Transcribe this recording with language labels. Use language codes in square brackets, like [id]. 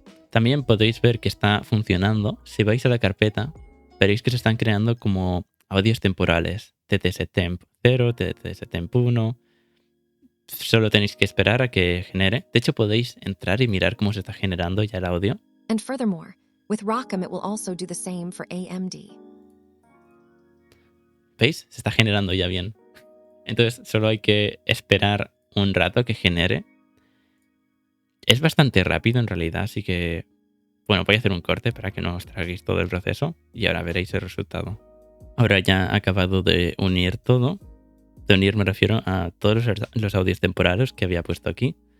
[es] También podéis ver que está funcionando. Si vais a la carpeta, veréis que se están creando como audios temporales. TTS Temp 0, TTS Temp 1. Solo tenéis que esperar a que genere. De hecho, podéis entrar y mirar cómo se está generando ya el audio. [en] And furthermore, With ROCm, it will also do the same for AMD. [es] ¿Veis? Se está generando ya bien. Entonces solo hay que esperar un rato que genere. Es bastante rápido en realidad, así que... Bueno, voy a hacer un corte para que no os traguéis todo el proceso y ahora veréis el resultado. Ahora ya ha acabado de unir todo. De unir me refiero a todos los audios temporales que había puesto aquí.